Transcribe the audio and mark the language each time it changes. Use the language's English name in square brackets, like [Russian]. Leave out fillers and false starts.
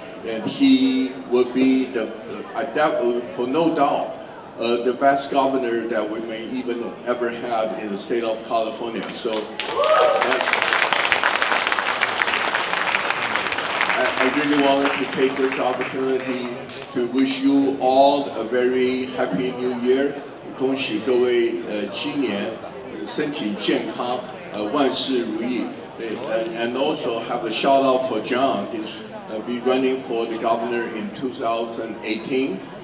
[English] And he will be for no doubt, the best governor that we may even ever have in the state of California. So I really wanted to take this opportunity to wish you all a very happy New Year. [Chinese] 恭喜各位新年身体健康，万事如意。 [English] And also have a shout out for John. He's be running for the governor in 2018.